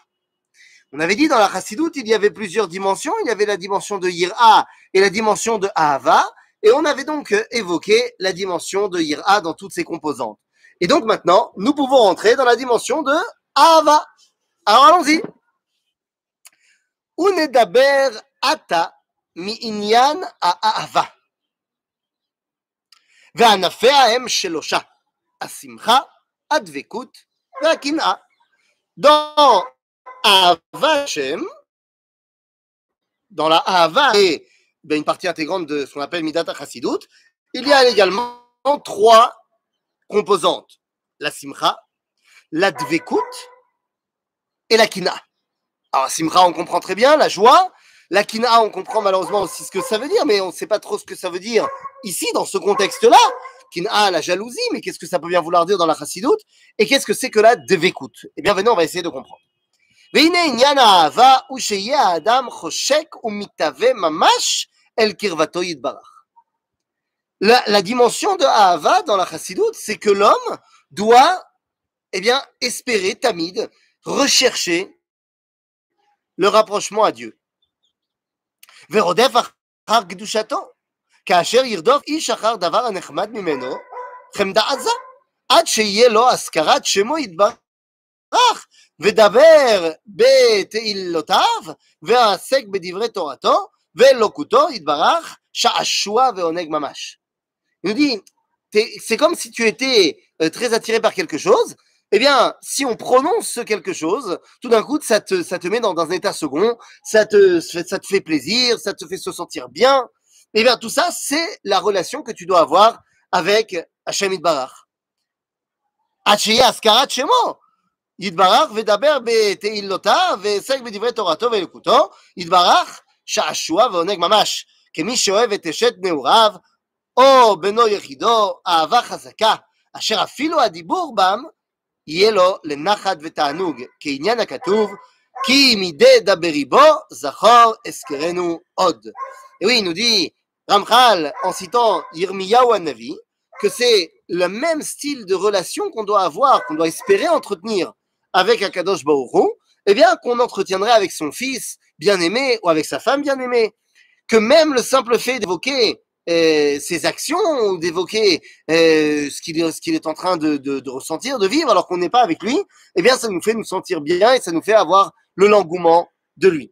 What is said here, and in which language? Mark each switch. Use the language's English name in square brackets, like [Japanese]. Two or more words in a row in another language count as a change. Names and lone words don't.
[French] On avait dit dans la Chassidut, il y avait plusieurs dimensions. Il y avait la dimension de Yir'a et la dimension de Ahava. Et on avait donc évoqué la dimension de Yir'a dans toutes ses composantes. Et donc maintenant, nous pouvons rentrer dans la dimension de Ahava. Alors allons-y. [Hebrew] ונדבר עתה מעניין האהבה. וענפיה הם שלושה. השמחה, הדבקות, והקנאה. [French] Dans [Hebrew] אהבת השם, [French] dans la Ahava, et une partie intégrante de ce qu'on appelle [Hebrew] מידת החסידות, [French] il y a également trois composantes. La Simcha, la Dvekut et la Kina. Alors, Simcha, on comprend très bien, la joie. La Kina, on comprend malheureusement aussi ce que ça veut dire, mais on ne sait pas trop ce que ça veut dire ici, dans ce contexte-là. Kina, la jalousie, mais qu'est-ce que ça peut bien vouloir dire dans la Chassidut? Et qu'est-ce que c'est que la Dvekut? Eh bien, venez, on va essayer de comprendre. [Hebrew] והנה עניין האהבה הוא שיהיה האדם חושק ומתהווה ממש אל קרבתו יתברך. [French] La dimension de Ahava dans la Chassidut, c'est que l'homme doit espérer, tamid, rechercher le rapprochement à Dieu. [Hebrew] ורודף אחר קדושתו, כאשר ירדוף איש אחר דבר הנחמד ממנו, חמדה עזה, עד שיהיה לו הזכרת שמו יתברך, ודבר בתהילותיו, ועסק בדברי תורתו, ואלוקותו יתברך, שעשוע ועונג ממש. [French] Il nous dit, c'est comme si tu étais très attiré par quelque chose. Eh bien, si on prononce ce quelque chose, tout d'un coup, ça te met dans un état second, ça te fait plaisir, ça te fait se sentir bien. Eh bien, tout ça, c'est la relation que tu dois avoir avec [Hebrew] השם יתברך. שיהיה הזכרת שמו. יתברך ודבר בתהילותיו ועסק בדברי תורתו ואלוקותו, יתברך שעשוע ועונג ממש, כמי שאוהב את אשת נעוריו, או בנו יחידו, אהבה חזקה, אשר אפילו הדיבור בם, יהיה לו לנחת ותענוג, כעניין הכתוב, כי מדי דברי בו, זכור אזכרנו עוד. [French] Et oui, il nous dit, Ramchal, en citant Yirmiyahu Hanavi, que c'est le même style de relation qu'on doit avoir, qu'on doit espérer entretenir avec [Hebrew] הקדוש ברוך הוא, [French] eh bien, qu'on entretiendrait avec son fils bien-aimé ou avec sa femme bien-aimée. Que même le simple fait d'évoquer ses actions ou d'évoquer ce qu'il est en train de ressentir, de vivre alors qu'on n'est pas avec lui, eh bien, ça nous fait nous sentir bien et ça nous fait avoir le l'engouement de lui.